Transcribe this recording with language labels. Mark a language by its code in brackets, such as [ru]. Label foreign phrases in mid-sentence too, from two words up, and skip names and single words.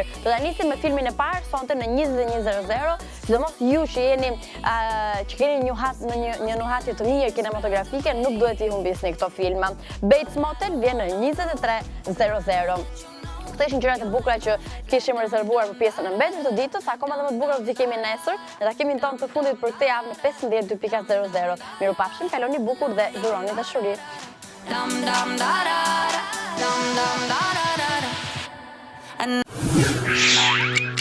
[sq] Do ta nisim me filmin e parë sonte në 21:00. Sidomos ju që jeni që keni një nuhatje të mirë kinematografike, nuk duhet i humbisni këto filma. Bates Motel vjen në 23:00. Këto ishin gjërat e bukura që kishim rezervuar për pjesën e mbetur të ditës, akoma dhe më të bukura do t'i kemi nesër në takimin tonë të fundit për këtë javë në 15:00. Mirupafshim, kaloni bukur dhe dhuroni dashuri. Dam dam da da da, dam dam da da da da.